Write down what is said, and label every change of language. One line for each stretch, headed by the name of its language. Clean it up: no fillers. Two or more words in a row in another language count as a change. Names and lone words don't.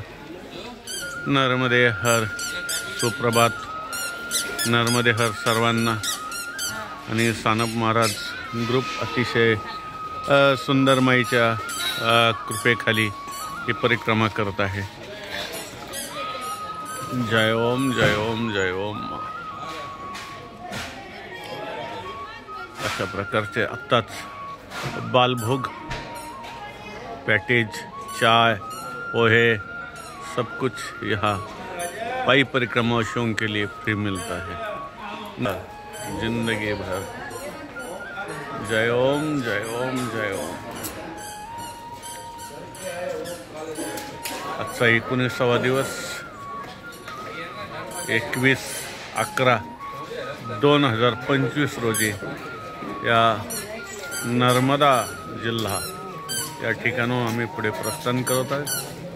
Marathi: नर्मदे हर. सुप्रभात. नर्मदे हर सर्वांना. आणि सानप महाराज ग्रुप अतिशय सुंदर माईच्या कृपेखाली ही परिक्रमा करत आहे. जय ओम जय ओम जय ओम. अशा प्रकारचे आत्ताच बालभोग,
Hindi: पैकेज, चाय, पोहे सब कुछ यहाँ पाई परिक्रमावासियों के लिए फ्री मिलता है जिंदगी भर.
Marathi: जय ओम जय ओम जय ओम. आजचा 19वा दिवस 21/11/2025 रोजी या नर्मदा जिल्हा या ठिकाणून आम्ही पुढे प्रस्थान करत आहे.